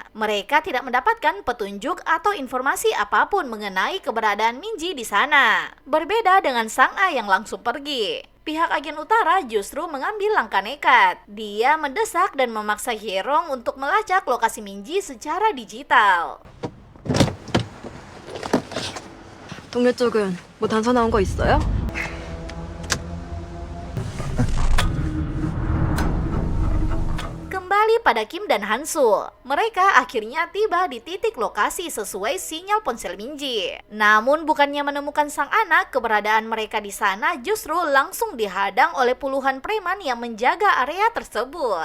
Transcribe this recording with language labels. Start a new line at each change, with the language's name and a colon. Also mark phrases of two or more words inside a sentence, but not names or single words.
Indonesian: Mereka tidak mendapatkan petunjuk atau informasi apapun mengenai keberadaan Minji di sana. Berbeda dengan Sang-A yang langsung pergi. Pihak agen utara justru mengambil langkah nekat. Dia mendesak dan memaksa Hye-rong untuk melacak lokasi Minji secara digital.
Korean: 동료 쪽은 뭐 단서 나온 거 있어요?
Indonesian: Kembali pada Kim dan Hansu. Mereka akhirnya tiba di titik lokasi sesuai sinyal ponsel Minji. Namun bukannya menemukan sang anak, keberadaan mereka di sana justru langsung dihadang oleh puluhan preman yang menjaga area tersebut.